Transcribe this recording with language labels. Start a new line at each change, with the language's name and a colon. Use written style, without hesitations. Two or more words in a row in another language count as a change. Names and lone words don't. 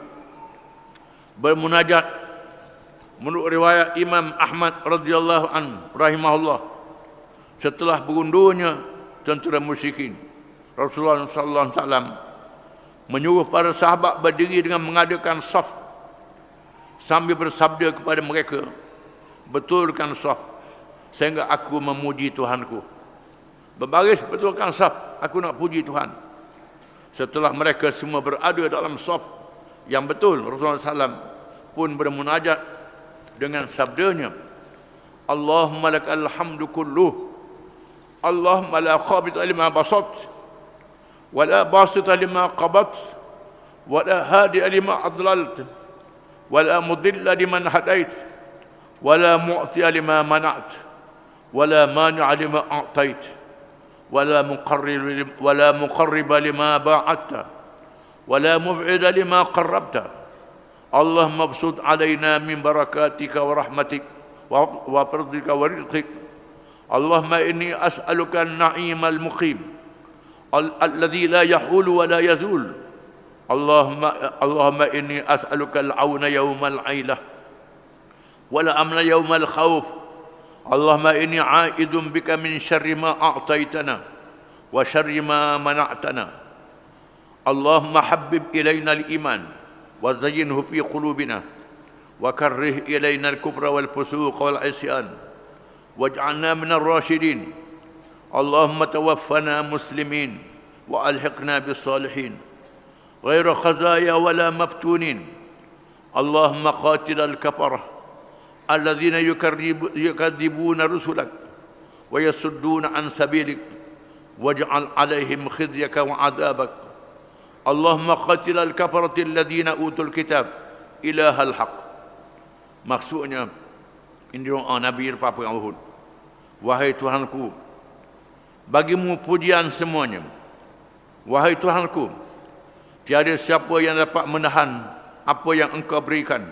Malay: Bermunajat, menurut riwayat Imam Ahmad
Arabic: رضي الله عنه رحمه الله,
Malay: setelah berundurnya tentera musyrikin, Rasulullah
Arabic: صلى الله عليه وسلم
Malay: menyuruh para sahabat berdiri dengan mengadakan saf sambil bersabda kepada mereka, betulkan saf sehingga aku memuji Tuhanku. Berbaris, betulkan saf, aku nak puji Tuhan. Setelah mereka semua berada dalam saf yang betul, Rasulullah SAW pun bermunajat dengan sabdanya,
Arabic: اللهم لك الحمد كله، اللهم لا قابض لما بسطت، ولا باسط لما قبضت، ولا هادي لما أضللت، ولا مضل لمن هديت، ولا معطي لما منعت، ولا مانع لما أعطيت، ولا مقرب لما باعدت، ولا مباعد لما قربت. اللهم ابسط علينا من بركاتك ورحمتك وفضلك ورزقك. اللهم إني أسألك النعيم المقيم الذي لا يحول ولا يزول. اللهم إني أسألك العون يوم العيلة والأمن يوم الخوف. اللهم إني عائذ بك من شر ما أعطيتنا وشر ما منعتنا. اللهم حبب إلينا الإيمان وزينه في قلوبنا وكره إلينا الكفر والفسوق والعصيان واجعلنا من الراشدين. اللهم توفنا مسلمين وألحقنا بالصالحين غير خزايا ولا مفتونين. اللهم قاتل الكفرة الذين يكذبون رسلك ويصدون عن سبيلك واجعل عليهم خزيك وعذابك. اللهم قاتل الكفرة الذين أوتوا الكتاب إله الحق.
Malay: Maksudnya, ini doa Nabi lepas perang Uhud. Wahai Tuhanku, bagimu pujian semuanya. Wahai Tuhanku, tiada siapa yang dapat menahan apa yang engkau berikan.